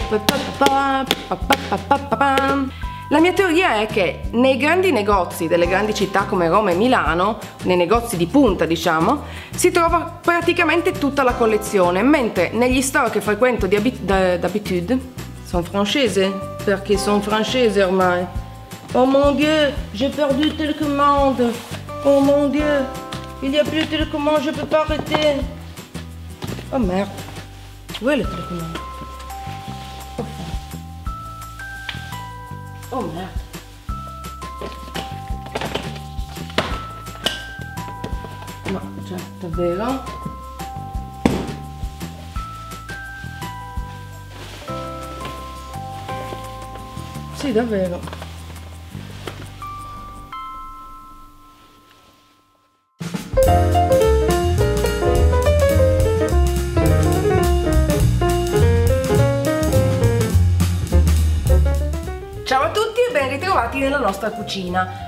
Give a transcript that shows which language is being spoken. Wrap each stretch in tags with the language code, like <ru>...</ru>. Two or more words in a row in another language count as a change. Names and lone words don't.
<it>La mia teoria è che nei grandi negozi delle grandi città come Roma e Milano, nei negozi di punta diciamo, si trova praticamente tutta la collezione, mentre negli store che frequento d'habitude, sono francese, perché sono francese ormai.</it> <fr>Oh mon Dieu, j'ai perdu le télécommande. Oh mon Dieu, il n'y a plus de télécommande, je peux pas arrêter. Oh merde, où est le télécommande? Oh merde.</fr> <it>No, cioè, davvero? Sì, davvero. Ciao a tutti e ben ritrovati nella nostra cucina.</it>